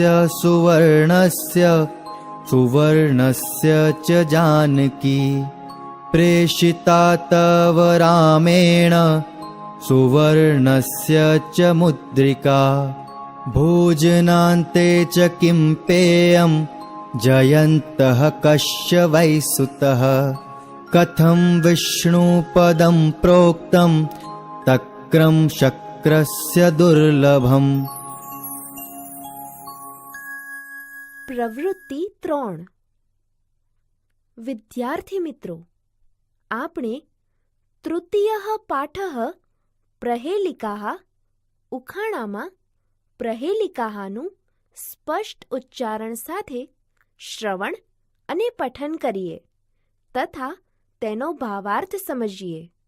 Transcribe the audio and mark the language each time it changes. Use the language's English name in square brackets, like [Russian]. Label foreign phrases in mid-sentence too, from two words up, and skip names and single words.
[Sanskrit] सुवर्णस्य सुवर्णस्य च जानकी प्रेषिता तव रामेण सुवर्णस्य च मुद्रिका भोजनान्ते च किं पेयं जयन्तः कस्य वै सुतः कथं विष्णुपदं प्रोक्तं तक्रं शक्रस्य दुर्लभम्. [Gujarati] પ્રવૃત્તિ 3. વિદ્યાર્થી મિત્રો, આપણે તૃતીય પાઠ પ્रहेલિકાહ ઉખાણામાં પ્रहेલિકાહનું સ્પષ્ટ ઉચ્ચારણ સાથે શ્રવણ અને પઠન કરીએ તથા તેનો ભાવાર્થ સમજીએ.